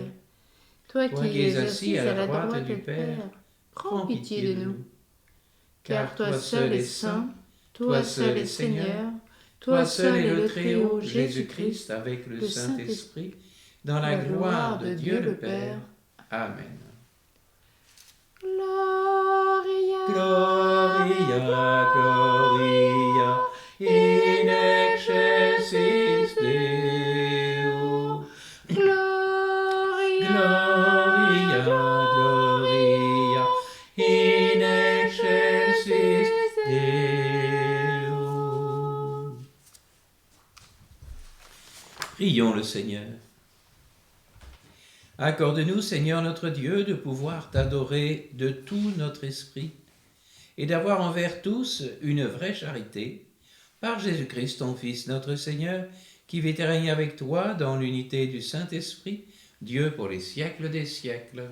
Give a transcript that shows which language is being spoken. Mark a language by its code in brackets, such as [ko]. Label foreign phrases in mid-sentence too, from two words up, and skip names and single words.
[fr] toi qui es assis à la droite du Père, prends pitié de nous. Car toi seul es saint, toi seul es Seigneur, toi seul est le Très-Haut Jésus-Christ avec le Saint-Esprit, dans la gloire de Dieu le Père. Amen. [la] Gloria, Gloria, Gloria, in excelsis Deo. Gloria, Gloria, Gloria, in excelsis Deo. [fr] Prions le Seigneur. Accorde-nous, Seigneur notre Dieu, de pouvoir t'adorer de tout notre esprit et d'avoir envers tous une vraie charité, par Jésus-Christ, ton Fils, notre Seigneur, qui vit et règne avec toi dans l'unité du Saint-Esprit, Dieu pour les siècles des siècles.